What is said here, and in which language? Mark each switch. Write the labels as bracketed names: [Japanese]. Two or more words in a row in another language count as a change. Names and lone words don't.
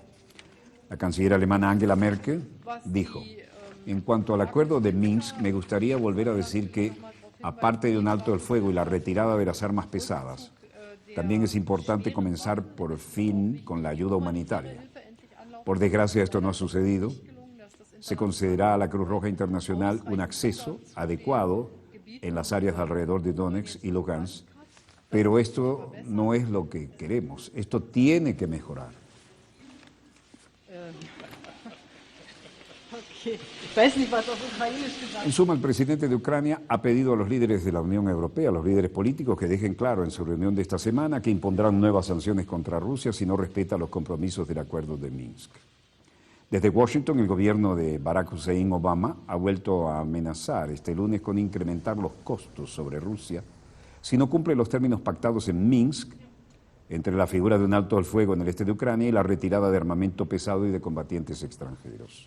[Spanish] La canciller alemana Angela Merkel dijo, en cuanto al acuerdo de Minsk, me gustaría volver a decir que, aparte de un alto el fuego y la retirada de las armas pesadas, también es importante comenzar por fin con la ayuda humanitaria. Por desgracia, esto no ha sucedido. Se concederá a la Cruz Roja Internacional un acceso adecuado en las áreas alrededor de Donetsk y Lugansk, pero esto no es lo que queremos. Esto tiene que mejorar. Okay. [German] Ich weiß nicht, was auf Ukrainisch gesagt [Spanish] En suma, el presidente de Ucrania ha pedido a los líderes de la Unión Europea, a los líderes políticos, que dejen claro en su reunión de esta semana que impondrán nuevas sanciones contra Rusia si no respeta los compromisos del acuerdo de Minsk. Desde Washington, el gobierno de Barack Hussein Obama ha vuelto a amenazar este lunes con incrementar los costos sobre Rusia si no cumple los términos pactados en Minsk entre la figura de un alto al fuego en el este de Ucrania y la retirada de armamento pesado y de combatientes extranjeros.